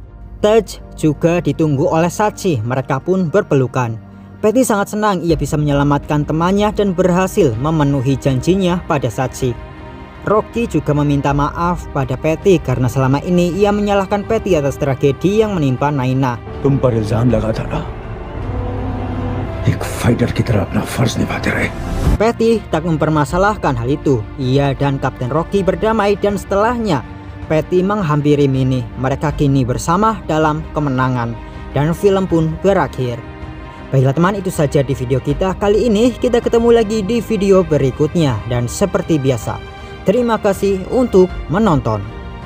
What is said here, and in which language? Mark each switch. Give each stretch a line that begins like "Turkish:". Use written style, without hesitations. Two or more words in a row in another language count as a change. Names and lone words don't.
Indonesian: Taj juga ditunggu oleh Sachi, mereka pun berpelukan. Patty sangat senang ia bisa menyelamatkan temannya dan berhasil memenuhi janjinya pada Sachi. Rocky juga meminta maaf pada Patty karena selama ini ia menyalahkan Patty atas tragedi yang menimpa Naina.
Hindi: तुम पर इल्जाम लगा था ना, एक फाइटर की तरह अपना फर्ज निभाते रहे.
Indonesian: Patty tak mempermasalahkan hal itu. Ia dan Kapten Rocky berdamai dan setelahnya Patty menghampiri Mini. Mereka kini bersama dalam kemenangan dan film pun berakhir. Baiklah teman, itu saja di video kita kali ini. Kita ketemu lagi di video berikutnya dan seperti biasa, terima kasih untuk menonton.